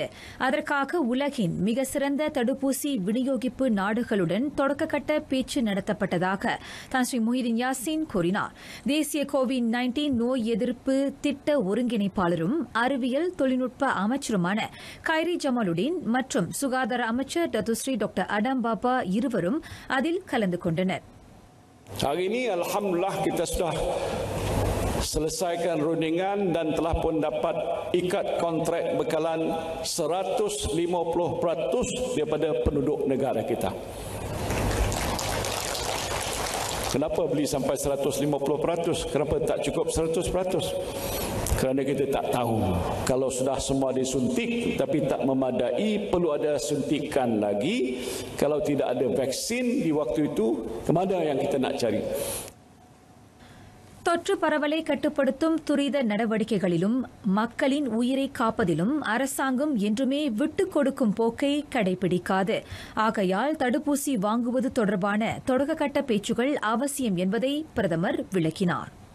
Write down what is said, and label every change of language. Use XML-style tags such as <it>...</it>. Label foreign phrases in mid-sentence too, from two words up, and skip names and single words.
<ta>அதற்காக உலகின் மிக சிறந்த தடுப்பூசி விநியோகிப்பு நாடுகளுடன் தொடக்கக்கட்ட பேச்சு நடத்தப்பட்டதாக தான் ஸ்ரீ முஹிதீன் யாசின் கூறினார். தேசிய கோவிட்-19 நோய் எதிர்ப்பு திட்ட ஒருங்கிணைப்பாளரும் அறிவியல் தொழில்நுட்ப அமைச்சருமான கைரி ஜமாலுடீன் மற்றும் சுகாதார அமைச்சர் டத்துஸ்ரீ டாக்டர் அடம் பாபா இருவரும் அதில் கலந்து கொண்டனர்.</ta> <ms>Hari ini alhamdulillah kita sudah selesaikan rundingan dan telah pun dapat ikat kontrak bekalan 150% daripada penduduk negara kita. Kenapa beli sampai 150%? Kenapa tak cukup 100%? Kerana kita tak tahu. Kalau sudah semua disuntik tapi tak memadai, perlu ada suntikan lagi. Kalau tidak ada vaksin di waktu itu, kemana yang kita nak cari?</ms> <ta>தொற்று பரவலை கட்டுப்படுத்தும் துரித நடவடிக்கைகளிலும் மக்களின் உயிரை காப்பதிலும் அரசாங்கம் என்றுமே விட்டுக் கொடுக்கும் போக்கை கடைபிடிக்காது. ஆகையால் தடுப்பூசி வாங்குவது தொடர்பான தொடக்கக்கட்ட பேச்சுகள் அவசியம் என்பதை பிரதமர் விளக்கினார்.</ta>